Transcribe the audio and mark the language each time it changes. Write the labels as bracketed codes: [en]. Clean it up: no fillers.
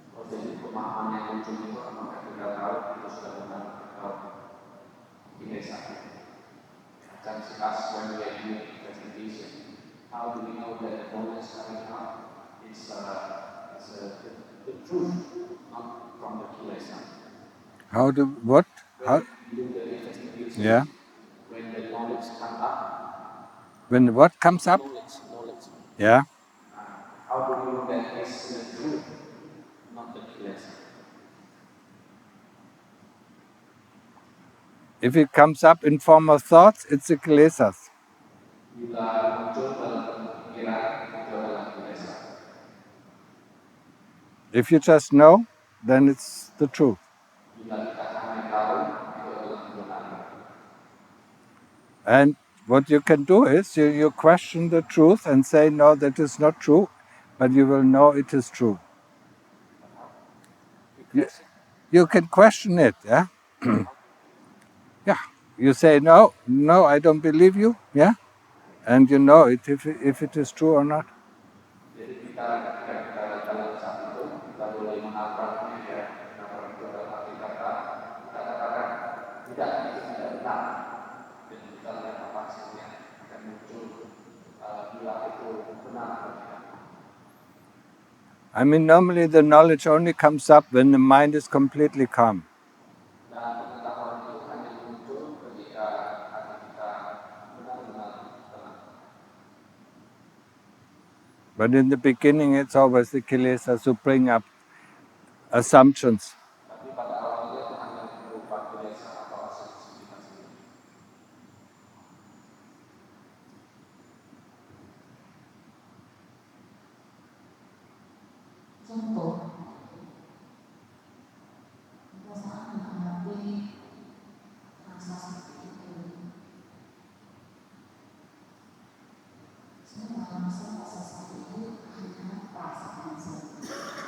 [id] Jadi pemahaman yang muncul itu apakah kita tahu itu sudah benar atau tidak salah. [en] Can she ask when we are doing investigation, how do we know that the knowledge coming out is the truth, not from the kilesa? How do what? How? When we do the investigation, Yeah. when the knowledge comes up, When what comes up? knowledge. Yeah. How do we know that it's the truth, not the kilesa? If it comes up in form of thoughts, it's the kilesas. [id] Bila muncul dalam bentuk pikiran, itu adalah kilesa. [en] If you just know, then it's the truth. [id] Bila kita hanya tahu, itu adalah kebenaran. [en] And what you can do is you question the truth and say, no, that is not true, but you will know it is true. You can question it, yeah? Yeah. You say, no, I don't believe you, yeah? And you know it if it is true or not. [id] Jadi ketika kita dalam saat itu, kita boleh menabraknya ya, menabrak itu dalam arti kata, kita katakan tidak, itu tidak benar. Dan kita lihat apa hasilnya akan muncul bila itu benar atau tidak. [en] I mean, normally the knowledge only comes up when the mind is completely calm. [id] Dan pengetahuan itu hanya muncul ketika hati kita benar-benar tenang. [en] But in the beginning, it's always the kilesas who bring up assumptions. [id] Tapi pada awalnya itu hanya berupa kilesa atau asumsi kita sendiri. Contoh, pada saat menghadapi rasa seperti itu, saya merasa rasa seperti itu hanya perasaan saja.